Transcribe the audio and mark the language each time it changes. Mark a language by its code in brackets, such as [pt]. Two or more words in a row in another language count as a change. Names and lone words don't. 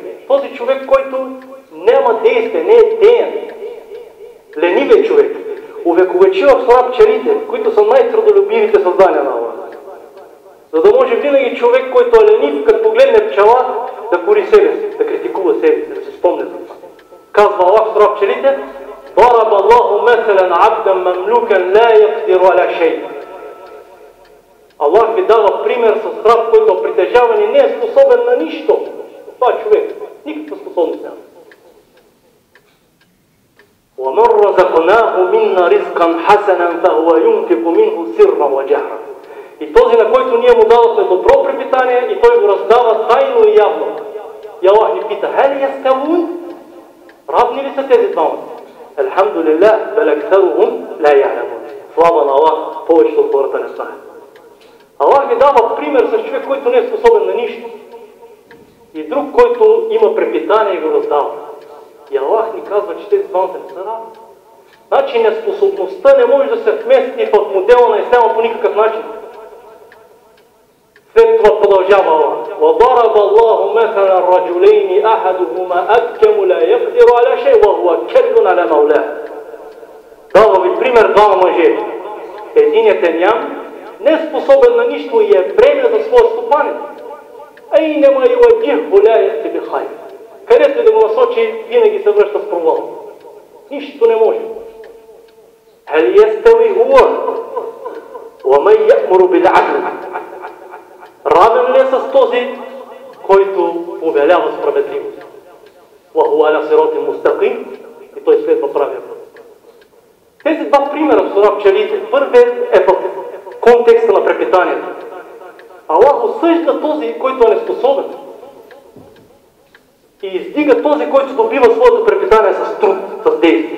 [bg] Този човек, който няма действие, не е деян, ленивия човек. Увековечил в сура пчелите, които са най-трудолюбивите създания на Аллах. За да може винаги човек, който е ленив, като погледне пчела, да кори себе си, да критикува себе си, да се спомня за това. Казва Аллах в сура пчелите: [ar] ضرب الله مثلا عبدا مملوكا لا يقدر على شيء. [bg] Аллах ви дава пример с раб, който е притежаван и не е способен на нищо. Това е човек. Никаква способност няма. [ar] وَمَنْ رَزَقْنَاهُ مِنَّا رِزْقًا حَسَنًا فَهُوَ يُنْفِقُ مِنْهُ سِرًّا وَجَهْرًا. [bg] И този, на който ние му дадохме добро препитание, и той го раздава тайно и явно. И Аллах ни пита: [ar] هَلْ يَسْتَوُونَ? [bg] Равни ли са тези двамата? [ar] الحمد لله بل أكثرهم لا يعلمون. [bg] Слава на Аллах, повечето от хората не знаят. Аллах ви дава пример с човек, който не е способен на нищо. И друг, който има препитание и го раздава. И Аллах ни казва, че тези двамата не са равни. Значи неспособността не може да се вмести в модела на исляма по никакъв начин. След това продължава Аллах: [ar] وَضَرَبَ اللَّهُ مَثَلًا رَجُلَيْنِ أَحَدُهُمَا أَبْكَمُ لَا يَقْدِرُ عَلَى شَيْءٍ وَهُوَ كَلٌّ عَلَى مَوْلَاهُ. [bg] Дава ви пример двама мъже. Единият е ням, не е способен на нищо и е бреме за своя стопанин. [ar] أَيْنَمَا يُوَجِّهُ لَا يَأْتِ بِخَيْرٍ. [bg] Където и да го насочи, винаги се връща с провал. Нищо не може. [ar] هَلْ يَسْتَوِي هُوَ وَمَنْ يَأْمُرُ بِالْعَدْلِ. [bg] Равен ли е с този, който повелява справедливост? [ar] وَهُوَ عَلَى صِرَاطٍ مُسْتَقِيمٍ. [bg] И той следва правия път. Тези два примера в сура пчелите. Първият е в контекста на препитанието. Аллах осъжда този, който е неспособен. И издига този, който добива своето препитание с труд, с действие.